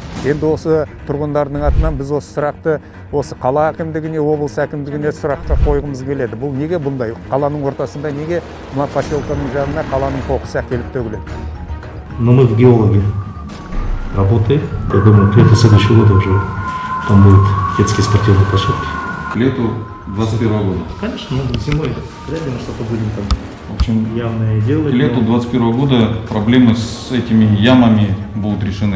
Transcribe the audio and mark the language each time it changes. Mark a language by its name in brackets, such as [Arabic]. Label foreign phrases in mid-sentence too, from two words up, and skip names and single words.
[Kazakh] Енді осы тұрғындардың атынан біз осы сұрақты осы қала әкімдігіне, облыс әкімдігіне сұраққа қойғымыз келеді. Бұл неге бұндай? Қаланың ортасында неге мына поселканың жанына қаланың қоқысы әкеліп төгіледі? [Russian] Но мы в геологии работаем. Я думаю, к лету следующего года уже там будут детские спортивные площадки. К лету 2021 года. Конечно, мы зимой вряд ли мы что-то будем там В общем, явное делать. к лету 2021 года проблемы с этими ямами будут решены.